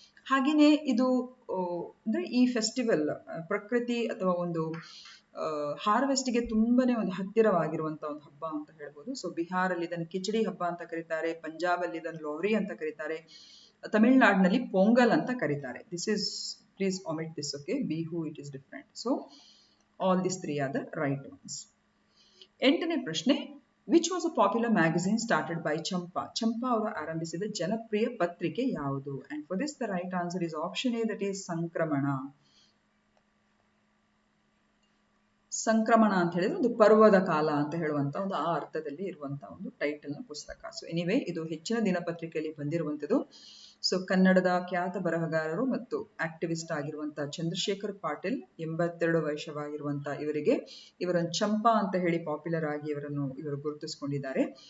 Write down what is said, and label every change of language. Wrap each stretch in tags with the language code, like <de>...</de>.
<kn>ಹಾಗೆಯೇ ಇದು ಅಂದ್ರೆ ಈ ಫೆಸ್ಟಿವಲ್ ಪ್ರಕೃತಿ ಅಥವಾ ಒಂದು ಹಾರ್ವೆಸ್ಟ್ಗೆ ತುಂಬಾನೇ ಒಂದು ಹತ್ತಿರವಾಗಿರುವಂತ ಒಂದು ಹಬ್ಬ ಅಂತ ಹೇಳ್ಬೋದು. ಸೊ ಬಿಹಾರಲ್ಲಿ ಇದನ್ನು ಕಿಚಡಿ ಹಬ್ಬ ಅಂತ ಕರೀತಾರೆ, ಪಂಜಾಬ್ ಅಲ್ಲಿ ಇದನ್ನು ಲೋಹ್ರಿ ಅಂತ ಕರೀತಾರೆ, ತಮಿಳುನಾಡಿನಲ್ಲಿ ಪೊಂಗಲ್ ಅಂತ ಕರೀತಾರೆ.</kn> <en>This is, please omit this, okay? Bihu, it is different. So all these three are the right ones.</en> <kn>8ನೇ ಪ್ರಶ್ನೆ,</kn> <en>which was a popular magazine started by Champa?</en> <kn>ಚಂಪಾ ಅವರು ಆರಂಭಿಸಿದ ಜನಪ್ರಿಯ ಪತ್ರಿಕೆ ಯಾವುದು?</kn> <en>And for this the right answer is option A, that is Sankramana.</en> <kn>ಸಂಕ್ರಮಣ ಅಂತ ಹೇಳಿದ್ರೆ ಒಂದು ಪರ್ವದ ಕಾಲ ಅಂತ ಹೇಳುವಂತ ಒಂದು ಆ ಅರ್ಥದಲ್ಲಿ ಇರುವಂತಹ ಒಂದು ಟೈಟಲ್ ನ ಪುಸ್ತಕ. ಸೊ ಎನಿವೇ ಇದು ಹೆಚ್ಚಿನ ದಿನಪತ್ರಿಕೆಯಲ್ಲಿ ಬಂದಿರುವಂತದ್ದು. ಸೊ ಕನ್ನಡದ ಖ್ಯಾತ ಬರಹಗಾರರು ಮತ್ತು ಆಕ್ಟಿವಿಸ್ಟ್ ಆಗಿರುವಂತಹ ಚಂದ್ರಶೇಖರ್ ಪಾಟೀಲ್, 82 ವರ್ಷವಾಗಿರುವಂತಹ ಇವರನ್ನು ಚಂಪಾ ಅಂತ ಹೇಳಿ ಪಾಪ್ಯುಲರ್ ಆಗಿ ಇವರು ಗುರುತಿಸಿಕೊಂಡಿದ್ದಾರೆ.</kn>